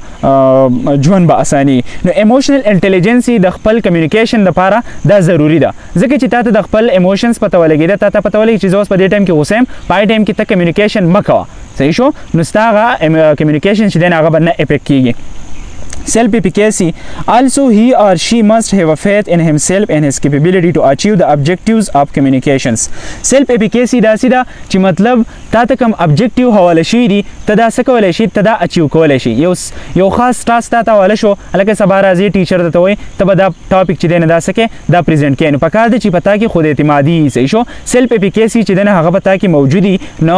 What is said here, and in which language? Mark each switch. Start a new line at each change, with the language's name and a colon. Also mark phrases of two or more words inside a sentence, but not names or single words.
Pashto: نو ژوند به اساني نو
English: emotional intelligence
Pashto: د خپل کمیونیکیشن لپاره دا ضروري ده ځکه چې تا ته د خپل ایموشنز پته ولګېده تا ته پته ولګي چې زه اوس په دې ټایم کې غوسه یم په هغې ټایم کې ته کمیونیکیشن مه کوه صحیح شو نو ستا هغه کمیونیکیشن چې دی هغه به نه افیکټ کیږي Self-efficacy.
English: Also, he or she must have a faith in himself and his capability to achieve the objectives of communications.
Pashto: Self-efficacy دا سیدا چې مطلب تا ته کوم objective حواله شي دي ته دا څه کولی شي ته دا اچیو کولی شي یو خاص ټاسک تا ته حواله شو هلکه سبا راځي ټیچر ته وایي ته به دا ټاپک چې دی نه دا څه کې دا پرزنټ کوې نو پکار دی چې په تا کې خود اعتمادي صحیح شو
English: self efficacy
Pashto: چې دی نه هغه په تا کې موجود وي نو